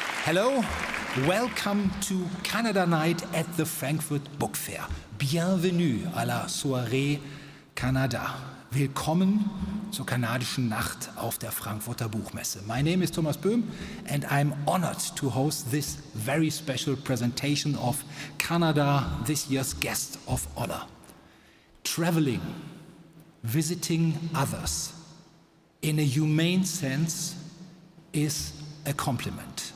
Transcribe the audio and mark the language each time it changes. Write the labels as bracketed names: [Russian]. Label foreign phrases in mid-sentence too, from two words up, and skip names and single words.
[English] Hello, welcome to Canada Night at the Frankfurt Book Fair. [French] Bienvenue à la Soirée Canada. [German] Willkommen zur kanadischen Nacht auf der Frankfurter Buchmesse. [English] My name is Thomas Böhm and I'm honored to host this very special presentation of Canada, this year's guest of honor. Traveling, visiting others in a humane sense is a compliment.